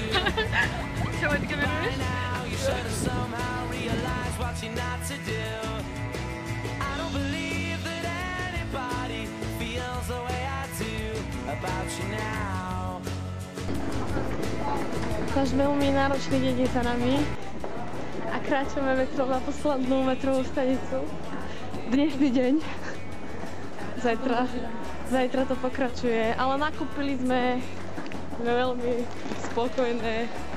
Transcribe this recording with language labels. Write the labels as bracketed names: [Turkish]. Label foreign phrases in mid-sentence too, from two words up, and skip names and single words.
[English] By now you should have somehow realized what you're not to do. I don't believe that anybody feels the way I do about you now. [Slovak] Náš veľmi náročný deň je za nami a kráčame metrom na poslednú metrovú stanicu. Dnešný deň. Zajtra to pokračuje, ale nakúpili sme veľmi spokojné.